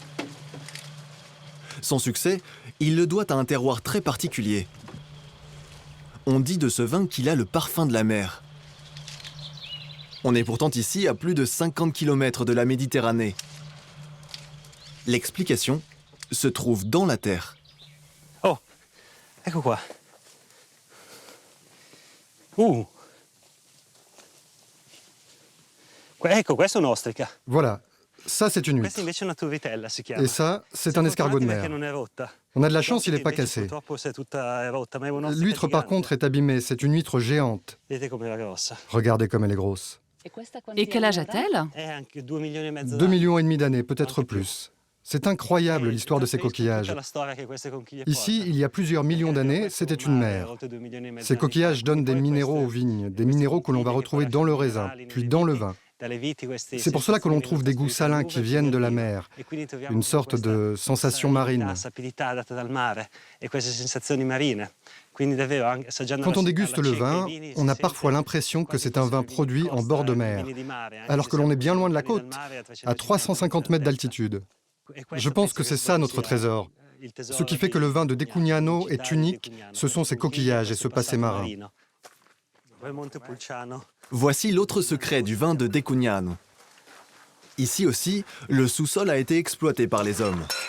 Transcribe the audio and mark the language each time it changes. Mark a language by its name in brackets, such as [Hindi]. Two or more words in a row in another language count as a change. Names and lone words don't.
[French] Son succès, il le doit à un terroir très particulier. On dit de ce vin qu'il a le parfum de la mer. On est pourtant ici à plus de 50 km de la Méditerranée. L'explication se trouve dans la terre. [Italian] Oh, ecco qua. Ecco, questa è un'ostrica. [French] Voilà, ça c'est une [Italian] Questa [French] huître. [Italian] invece è una turritella, si chiama. [French] Et ça, c'est un escargot de mer. [Italian] Non è rotta. [French] On a de la chance, il n'est pas cassé. [Italian] Purtroppo c'est tutta rotta, ma è un'ostrica [French] L'huître par [Italian] gigante. [French] contre est abîmée, c'est une huître géante. [Italian] Vedete com'era grossa. [French] Regardez comme elle est grosse. Et quel âge a-t-elle? [Italian] Anche 2,5 milioni d'anni. [French] 2,5 millions d'années, peut-être plus. C'est incroyable l'histoire de ces coquillages. [Italian] Tutta la storia che queste conchiglie [French] Ici, [Italian] portano. [French] il y a plusieurs millions d'années, c'était une mer. [Italian] Oltre 2,5 milioni d'anni [French] Ces coquillages [Italian] fa. [French] donnent des [Italian] Poi [French] minéraux aux [Italian] queste [French] vignes, des minéraux que l'on va retrouver dans le raisin, puis dans le vin. [Italian] dalle viti, questi [French] C'est pour cela que l'on [Italian] sensazioni [French] trouve des goûts salins qui viennent de la mer, [Italian] E quindi troviamo [French] une sorte de sensation marine. [Italian] sapidità data dal mare e queste sensazioni marine. Quindi davvero, anche assaggiando [French] Quand on [Italian] la- [French] déguste [Italian] alla [French] le [Italian] cieca [French] vin, [Italian] i vini, [French] on a [Italian] si [French] parfois [Italian] sente [French] l'impression que [Italian] quasi [French] c'est un vin [Italian] questo [French] produit en bord de mer, [Italian] vini di mare, anche [French] alors [Italian] se [French] que l'on [Italian] siamo [French] est bien loin de la [Italian] vini del [French] côte, [Italian] mare [French] à 350 mètres d'altitude. [Italian] E questo [French] Je pense que [Italian] penso [French] c'est ça notre [Italian] sia [French] trésor. [Italian] il tesoro [French] Ce qui fait que le vin de Decugnano [Italian] di [French] est unique, ce sont ses coquillages et ce passé marin. [Italian] Poi Montepulciano. [French] Voici l'autre secret du vin de Decugnano. Ici aussi, le sous-sol a été exploité par les hommes.